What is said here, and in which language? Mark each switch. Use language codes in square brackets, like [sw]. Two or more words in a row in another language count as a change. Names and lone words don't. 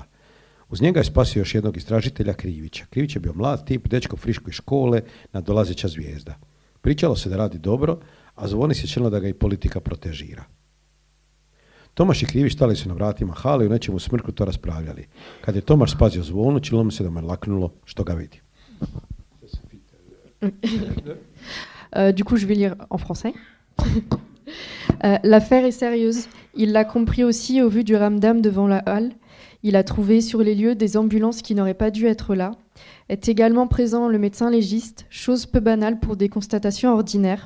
[hr] Uz njega je spasio još jednog istražitelja, Krivića. Krivić je bio mlad tip, dečko friško iz škole, nadolazeća zvijezda. Pričalo se da radi dobro, a Zvoni se činilo da ga i politika protežira. Tomaš i Krivić stali su na vratima hale i u nečemu smrku to raspravljali. Kad je Tomaš spazio Zvonu, činilo mu se da mu je laknulo što ga vidi. [fr] Du coup, je vais lire en français. L'affaire est sérieuse. Il l'a compris aussi au vu du ramdam devant la halle. Il a trouvé sur les lieux des ambulances qui n'auraient pas dû être là. Est également présent le médecin légiste, chose peu banale pour des constatations ordinaires.